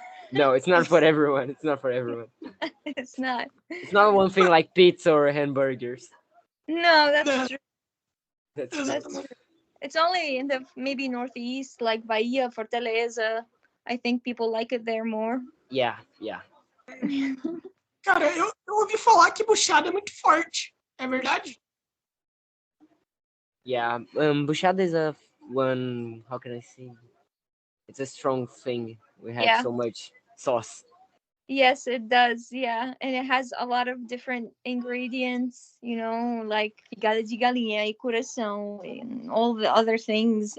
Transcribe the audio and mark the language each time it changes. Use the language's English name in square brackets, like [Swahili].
[English] No, it's not for everyone. It's not for everyone. It's not. It's not one thing like pizza or hamburgers. No, that's true. That's true. It's only in the maybe Northeast, like Bahia, Fortaleza. I think people like it there more. Yeah. [Portuguese] Cara, eu ouvi falar que buchada é muito forte. É verdade? [English] Yeah, buchada is how can I say? It's a strong thing. We have so much sauce. Yes, it does. Yeah. And it has a lot of different ingredients, like [Portuguese] fígado de galinha e coração [English] and all the other things.